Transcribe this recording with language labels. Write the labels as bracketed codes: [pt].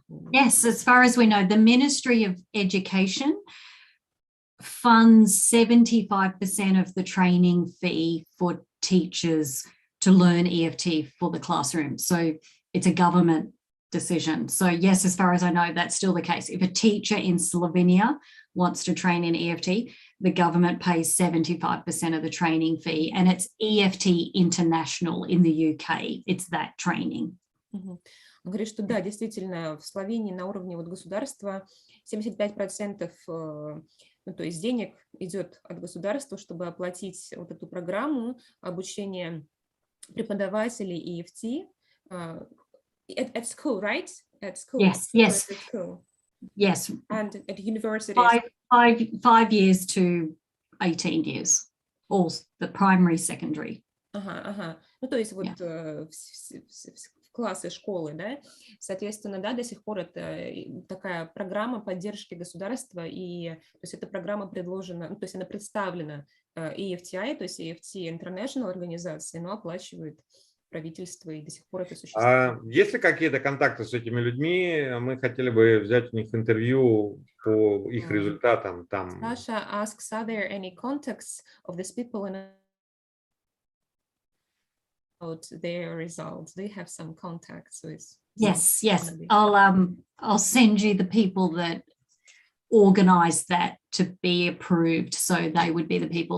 [en] Yes, as far as we know, the Ministry of Education funds 75% of the training fee for teachers to learn EFT for the classroom. So it's a government decision. So yes, as far as I know, that's still the case. If a teacher in Slovenia wants to train in EFT, the government pays 75% of the training fee, and it's EFT International in the UK. It's that training. [ru] Он говорит, что да, действительно, в Словении на уровне вот государства 75%, ну, то есть денег идет от государства, чтобы оплатить вот эту программу обучения преподавателей EFT [en] at school, right? At school. Yes. At school. Yes. And at university. 5 years to 18 years, all the primary, secondary. [ru] Ну, то есть вот в классы школы, да, соответственно, да, до сих пор это такая программа поддержки государства, и то есть эта программа предложена, ну, то есть она представлена EFTI, то есть EFT International организации, но оплачивает правительства, и до сих пор это существует. Есть ли какие-то контакты с этими людьми? Мы хотели бы взять у них интервью по их результатам. Там. [en] Sasha asks, are there any contacts of these people and about their results? Do you have some contacts with? Yes. I'll send you the people that organized that to be approved, so they would be the people.